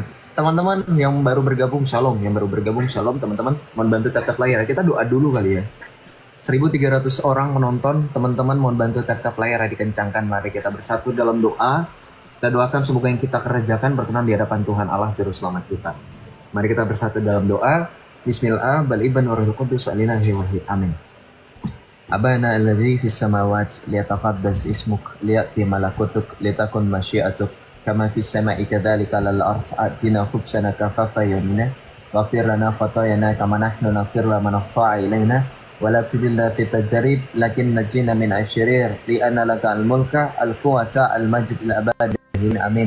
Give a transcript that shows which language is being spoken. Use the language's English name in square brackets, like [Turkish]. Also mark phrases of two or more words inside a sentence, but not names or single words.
[Indonesian] Teman-teman yang baru bergabung shalom, teman-teman. Mohon bantu tap layar. Kita doa dulu kali ya. 1.300 orang menonton, teman-teman mohon bantu tap layar dikencangkan. Mari kita bersatu dalam doa. Kita doakan semoga yang kita kerjakan berkenan di hadapan Tuhan Allah Juru Selamat kita. Mari kita bersatu dalam doa. [Arabic] باسم الآب والابن والروح القدس الإله الواحد. [Indonesian] Amin. [Arabic] أبانا الذي في السماوات ليتقدس اسمك ليأت ملكوتك لتكن مشيئتك كما في السماء كذلك على الأرض أعطنا خبزنا كفافنا يومنا واغفر لنا خطايانا كما نحن نغفر لمن أخطأ إلينا ولا تدخلنا في تجربة لكن نجنا من الشرير لأن لك الملك والقوة والمجد إلى الأبد. [Indonesian] Amin.